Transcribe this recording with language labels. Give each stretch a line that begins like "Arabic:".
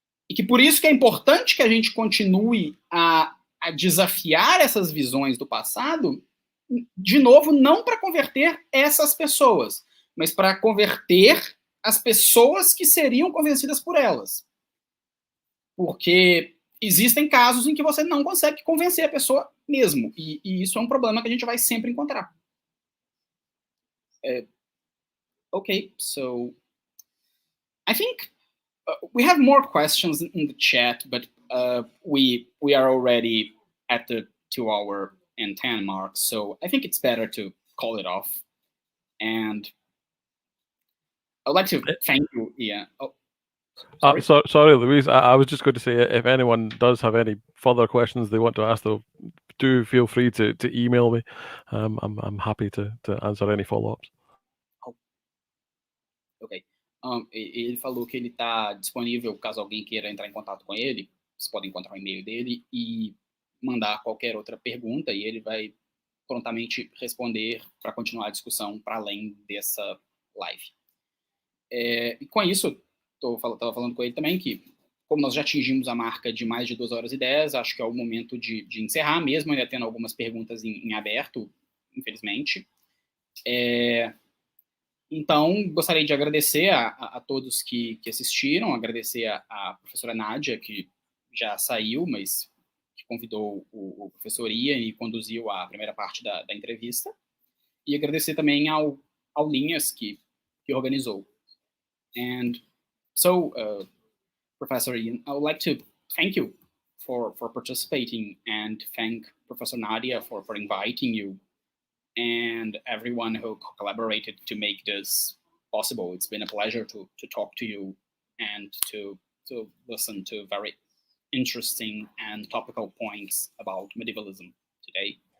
Portuguese: E que por isso que é importante que a gente continue a desafiar essas visões do passado, de novo, não para converter essas pessoas, mas para converter as pessoas que seriam convencidas por elas. Porque existem casos em que você não consegue convencer a pessoa mesmo, e isso é um problema que a gente vai sempre encontrar.
English: Okay, so I think we have more questions in the chat, but we are already at the 2 hour and 10 mark, so I think it's better to call it off. And I'd like to thank you, Ian. Sorry, Louise. I was just going to say, if anyone does have any further questions they want to ask, though, do feel free to email me. I'm happy to answer any follow-ups. Ok.
Portuguese: Ele falou que ele está disponível caso alguém queira entrar em contato com ele. Vocês podem encontrar o e-mail dele e mandar qualquer outra pergunta, e ele vai prontamente responder para continuar a discussão para além dessa live. E com isso, estava falando com ele também que, como nós já atingimos a marca de mais de 2 horas e 10, acho que é o momento de encerrar, mesmo ainda tendo algumas perguntas em aberto, infelizmente. Então, gostaria de agradecer a todos que assistiram, agradecer a professora Nádia, que já saiu, mas que convidou o professor Ian e conduziu a primeira parte da entrevista, e agradecer também ao Linhas, que organizou.
English: And so, Professor Ian, I would like to thank you for participating, and thank Professor Nadia for inviting you, and everyone who collaborated to make this possible. It's been a pleasure to talk to you and to listen to very interesting and topical points about medievalism today.